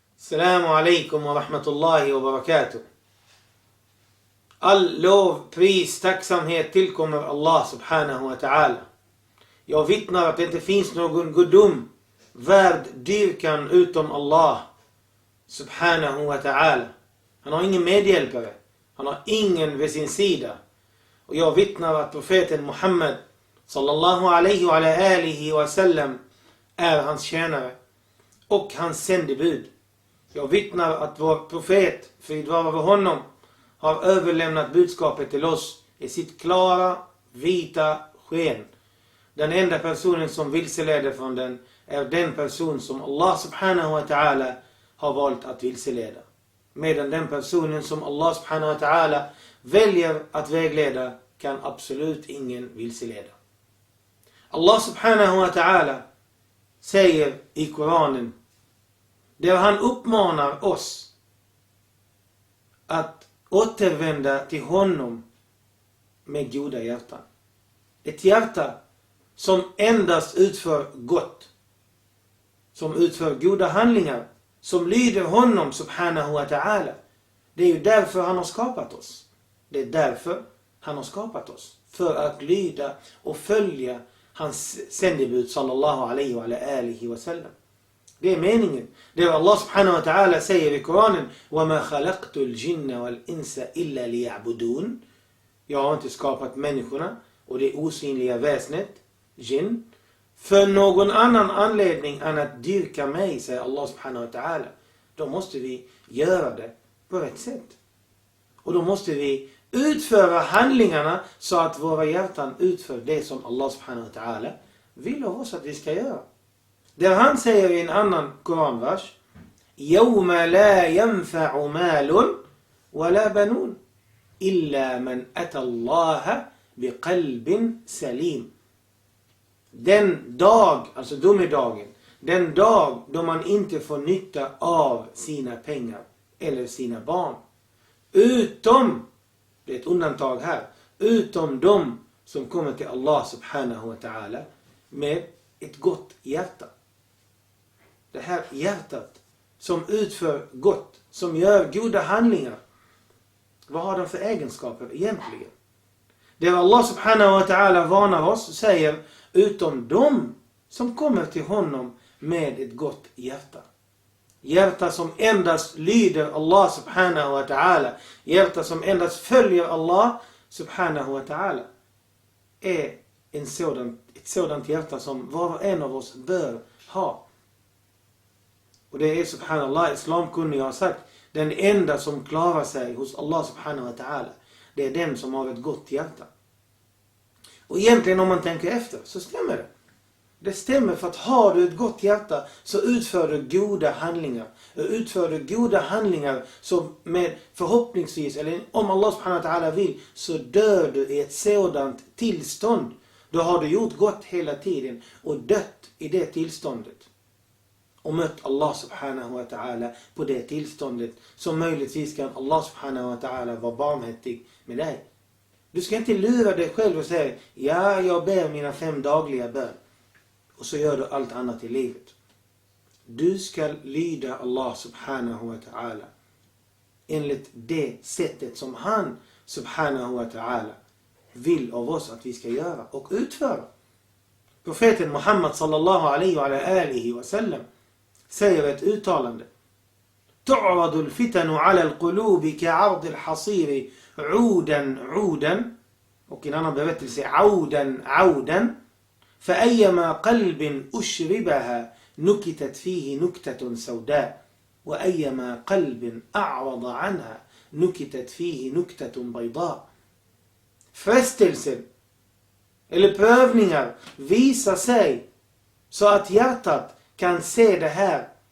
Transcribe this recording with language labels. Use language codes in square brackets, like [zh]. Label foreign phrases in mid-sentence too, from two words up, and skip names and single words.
[ar] Assalamu alaikum wa rahmatullahi wa barakatuh. [sv] All lov, pris, tacksamhet tillkommer Allah [ar] subhanahu wa ta'ala. [sv] Jag vittnar att det inte finns någon gudom värd dyrkan utom Allah [ar] subhanahu wa ta'ala. [sv] Han har ingen medhjälpare. Han har ingen vid sin sida. Och jag vittnar att profeten Muhammad [ar] sallallahu alaihi wa alihi wa sallam [sv] är hans tjänare och hans sändebud. Jag vittnar att vår profet, frid vare över honom, har överlämnat budskapet till oss i sitt klara, vita sken. Den enda personen som vilseleder från den är den person som Allah [ar] subhanahu wa ta'ala [sv] har valt att vilseleda. Medan den personen som Allah [ar] subhanahu wa ta'ala [sv] väljer att vägleda kan absolut ingen vilseleda. Allah [ar] subhanahu wa ta'ala [sv] säger i Koranen, där han uppmanar oss att återvända till honom med goda hjärtan. Ett hjärta som endast utför gott, som utför goda handlingar, som lyder honom [ar] subhanahu wa ta'ala. [sv] Det är ju därför han har skapat oss. Det är därför han har skapat oss. För att lyda och följa hans sändebud [ar] sallallahu alaihi wa alihi wa sallam. [sv] Det är meningen. Det är Allah [ar] subhanahu wa ta'ala [sv] säger i Koranen: [ar] وَمَا خَلَقْتُ الْجِنَّ وَالْإِنسَ إِلَّا لِيَعْبُدُونَ. [sv] Jag har inte skapat människorna och det osynliga väsnet, jinn, för någon annan anledning än att dyrka mig, säger Allah [ar] subhanahu wa ta'ala. [sv] Då måste vi göra det på rätt sätt. Och då måste vi utföra handlingarna så att våra hjärtan utför det som Allah [ar] subhanahu wa ta'ala [sv] vill av oss att vi ska göra. Där han säger i en annan koranvers: [ar] يَوْمَ لَا يَنْفَعُ مَالٌ وَلَا بَنُونَ إِلَّا مَنْ أَتَى اللَّهَ بِقَلْبٍ سَلِيمٍ. [sv] Den dag, alltså domedagen, den dag då man inte får nytta av sina pengar eller sina barn. Utom, det är ett undantag här, utom de som kommer till Allah [ar] subhanahu wa ta'ala [sv] med ett gott hjärta. Det här hjärtat som utför gott, som gör goda handlingar. Vad har de för egenskaper egentligen? Det Allah [ar] subhanahu wa ta'ala [sv] varnar oss och säger: utom de som kommer till honom med ett gott hjärta. Hjärta som endast lyder Allah [ar] subhanahu wa ta'ala. [sv] Hjärta som endast följer Allah [ar] subhanahu wa ta'ala. [sv] Är ett sådant hjärta som var och en av oss bör ha. Och det är subhanallah, islamkunniga har sagt, den enda som klarar sig hos Allah [ar] subhanahu wa ta'ala, [sv] det är den som har ett gott hjärta. Och egentligen om man tänker efter så stämmer det. Det stämmer, för att har du ett gott hjärta så utför du goda handlingar. Och utför du goda handlingar så med förhoppningsvis, eller om Allah [ar] subhanahu wa ta'ala [sv] vill, så dör du i ett sådant tillstånd. Då har du gjort gott hela tiden och dött i det tillståndet. Och mött Allah [ar] subhanahu wa ta'ala [sv] på det tillståndet, så möjligtvis kan Allah [ar] subhanahu wa ta'ala [sv] vara barmhärtig med dig. Du ska inte lura dig själv och säga: ja, jag ber mina 5 dagliga bön. Och så gör du allt annat i livet. Du ska lyda Allah [ar] subhanahu wa ta'ala [sv] enligt det sättet som han [ar] subhanahu wa ta'ala [sv] vill av oss att vi ska göra och utföra. Profeten Muhammad [ar] sallallahu alaihi wa alihi wa sallam [sv] säger ett uttalande: [ar] تعرض الفتن على القلوب كعرض الحصير عودا عودا. [sv] Och en annan berättelse: [ar] عودا عودا. فأيما قلب أشربها نكتت فيه نكتة سوداء وأيما قلب أعرض عنها نكتت فيه نكتة بيضاء. [sv] Frestelser eller prövningar visar sig så att hjärtat kan se det här.